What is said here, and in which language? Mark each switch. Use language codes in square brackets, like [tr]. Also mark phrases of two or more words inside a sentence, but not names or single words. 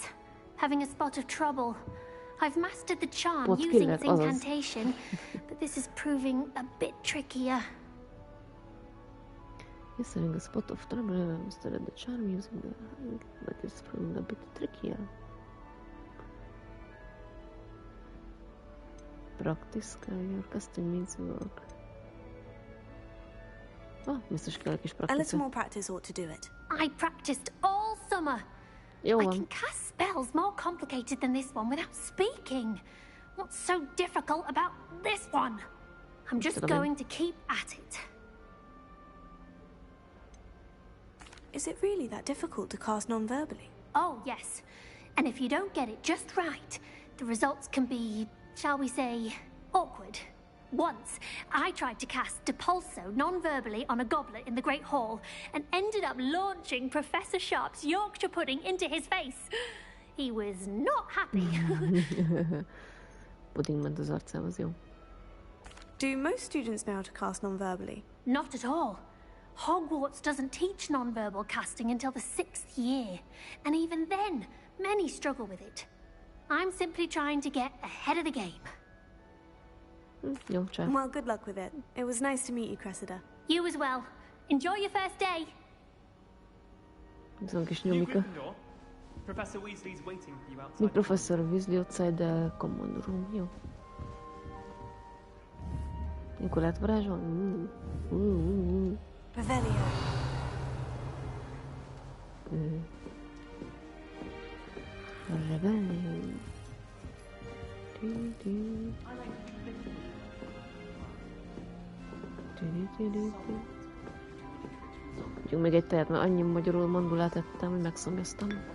[en] Having a spot of trouble. I've mastered the charm using its incantation, but this is proving a bit trickier. Yes, having a spot of trouble, I've mastered the charm using the... but it's proving a bit trickier. Practice, your casting means work. [hu] Oh, biztos kell egy kis practice. [en] A little more practice ought to do it. I practiced all summer. [hu] Jó [en] I [hu] van. [en] can cast spells more complicated than this one without speaking. What's so difficult about this one? I'm just going to keep at it. Is it really that difficult to cast non-verbally? Oh, yes. And if you don't get it just right, the results can be, shall we say, awkward. Once, I tried to cast Depulso non-verbally on a goblet in the Great Hall and ended up launching Professor Sharp's Yorkshire pudding into his face. He was not happy. [hu] Pudding ment az arcához, jó. [en] Do most students know how to cast non-verbally? Not at all. Hogwarts doesn't teach non-verbal casting until the 6th year. And even then, many struggle with it. I'm simply trying to get ahead of the game. [hu] Jó, csá. [en] Well, good luck with it. It was nice to meet you, Cressida. You as well. Enjoy your first day. [hu] Ez van kis nyomika. [en] Professor Weasley's waiting for you outside. Mi Professor Weasley outside the command room, [hu] jó. Mikor lehet varázsolni? Revelio. Revelio. Adjunk még egy tejet, mert annyi magyarul mandulát ettem, hogy megszomjaztam.